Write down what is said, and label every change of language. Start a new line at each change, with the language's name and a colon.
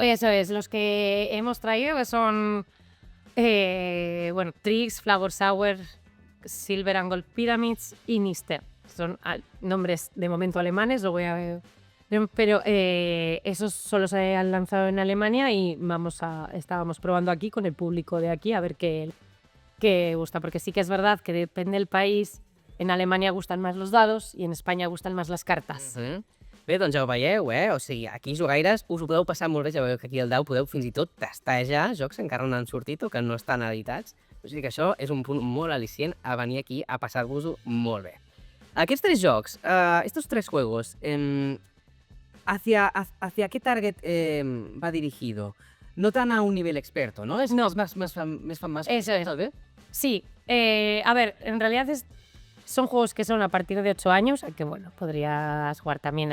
Spanish: Eso es, los que hemos traído son Tricks, Flower Sour, Silver and Gold Pyramids y Nister. Son nombres de momento alemanes, lo voy a Pero esos solo se han lanzado en Alemania y estábamos probando aquí con el público de aquí a ver qué gusta, porque sí que es verdad que depende del país. En Alemania gustan más los dados
Catalan: i en Espanya gustan més les cartes. Bé, doncs ja ho veieu, O sigui, aquí jugaires us ho podeu passar molt bé, ja veieu que aquí al Dau podeu fins i tot testejar jocs que encara no han sortit o que no estan editats. O sigui que això és un punt molt al·licient a venir aquí a passar-vos-ho molt bé. Aquests 3 jocs,
Spanish: estos 3 juegos, ¿hacia qué target va dirigido? No tan a un nivel experto, ¿no? No. Es más Eso es. ¿sabes? Sí, a ver, en realidad son juegos que son a partir de 8 años, que bueno, podrías jugar también.